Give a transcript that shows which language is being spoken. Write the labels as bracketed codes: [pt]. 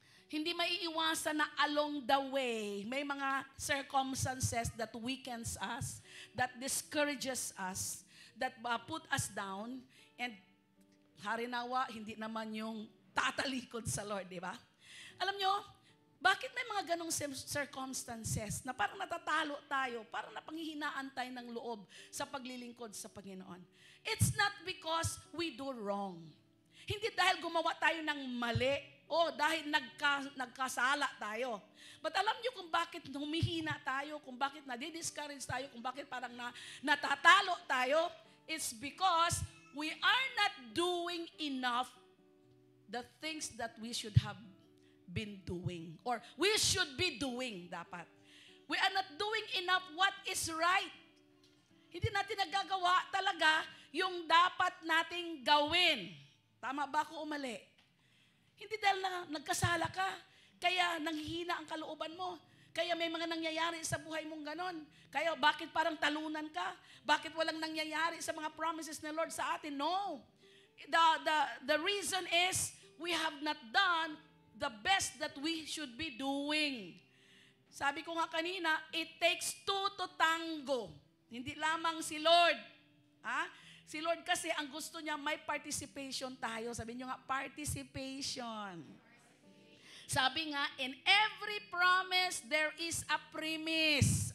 [tl] Hindi maiiwasan na [en] along the way, may mga circumstances that weakens us, that discourages us, that put us down, and [tl] harinawa, hindi naman yung tatalikod sa Lord, di ba? Alam nyo, bakit may mga ganong circumstances na parang natatalo tayo, parang napanghihinaan tayo ng loob sa paglilingkod sa Panginoon? [en] It's not because we do wrong. [tl] Hindi dahil gumawa tayo ng mali, o dahil nagkasala tayo. But alam niyo kung bakit humihina tayo, kung bakit nadi-discourage tayo, kung bakit parang natatalo tayo? [en] It's because we are not doing enough the things that we should have been doing. Or we should be doing dapat. We are not doing enough what is right. [tl] Hindi natin nagagawa talaga yung dapat nating gawin. Tama ba ako o mali? Hindi dahil nagkasala ka, kaya nanghihina ang kalooban mo. Kaya may mga nangyayari sa buhay mong ganon. Kaya bakit parang talunan ka? Bakit walang nangyayari sa mga promises ng Lord sa atin? [en] No. The reason is we have not done the best that we should be doing. [tl] Sabi ko nga kanina, [en] it takes two to tango. [tl] Hindi lamang si Lord. Si Lord kasi ang gusto niya may participation tayo. Sabi niyo nga, participation. Sabi nga, [en] in every promise, there is a premise.